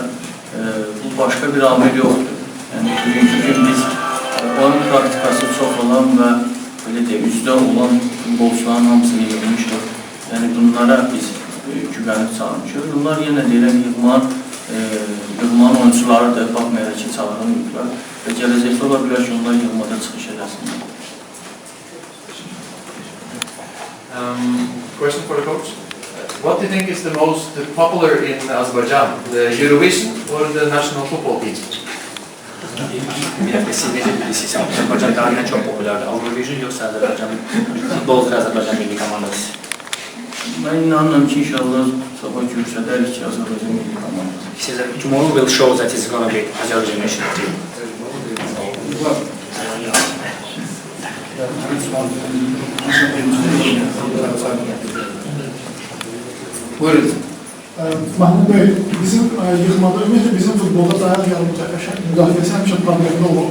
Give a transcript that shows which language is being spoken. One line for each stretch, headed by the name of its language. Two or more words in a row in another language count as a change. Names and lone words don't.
Azerbaijani: Bu başqa bir amil yoxdur. Yəni, bugünkü gün biz oyun praktikası çox olan və belə deyək, üzdə olan futbolçuların hamısını yığmışıq. Yəni, bunlara biz güvənib çağırmışıq. Bunlar yenə deyirəm, yığmanın oyuncularıdır, baxmayaraq ki, çağırılmıyorlar və gələcəkdə ola bilər ki, onlar yığmada çıxış edəsinlər.
English: Question for the coach. What do you think is the most popular in Azerbaijan? The Eurovision or the national football team?
Azerbaijani: Ümumiyyətlə, siz necə bilirsiniz? Azərbaycanda nə çox populardır? Eurovision yoxsa Azərbaycan futboldur Azərbaycan milli komandası? Mən inanıram ki, inşallah sabah görsədərik ki, Azərbaycan milli komandası.
English: Tomorrow will show that it's going to be Azerbaijan national team.
Azerbaijani: Buyurun. Mahmud Bey, bizim yığmada, ümumiyyətlə bizim futbolda dayağı müdafiəsi həmişə problemli olur.